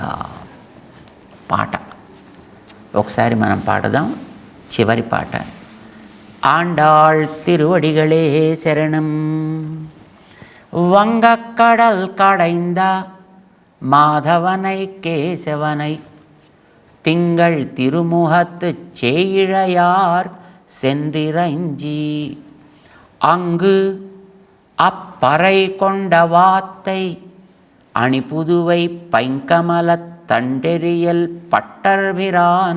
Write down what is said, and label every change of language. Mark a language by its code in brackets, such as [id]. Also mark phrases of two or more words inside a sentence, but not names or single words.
[te] పాట ఒకసారి మనం పాడదాం. చివరి పాట. [ta] ஆண்டாள் திருவடிகளே சரணம். வங்கக்கடல் கடைந்த மாதவனை கேசவனை திங்கள் திருமுகத்து சேயிழையார் சென்றிரஞ்சி அங்கு அப்பறை கொண்ட வாத்தை அணிபுதுவை பைங்கமலத் தண்டெறியல் பட்டர்பிரான்